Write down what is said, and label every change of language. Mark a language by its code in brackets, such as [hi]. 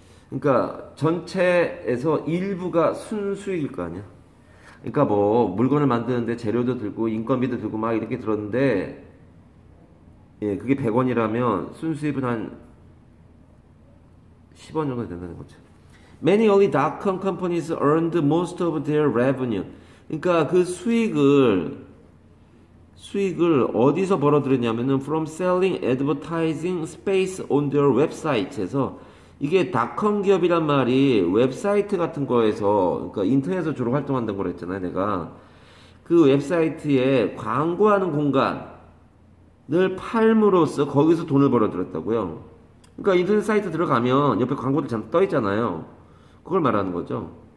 [ko] 그러니까 전체에서 일부가 순수익일 거 아니야. 그러니까 뭐 물건을 만드는데 재료도 들고 인건비도 들고 막 이렇게 들었는데 예, 그게 100원이라면 순수익은 한 10원 정도 된다는 거죠. [en] Many early dot-com companies earned most of their revenue. [ko] 그러니까 그 수익을 어디서 벌어들였냐면은 [en] from selling advertising space on their websites [ko] 에서. 이게 닷컴 기업이란 말이 웹사이트 같은 거에서, 그러니까 인터넷에서 주로 활동한다고 그랬잖아요, 내가. 그 웹사이트에 광고하는 공간을 팔므로써 거기서 돈을 벌어들였다고요. 그러니까 인터넷 사이트 들어가면 옆에 광고들 잠깐 떠 있잖아요. 그걸 말하는 거죠.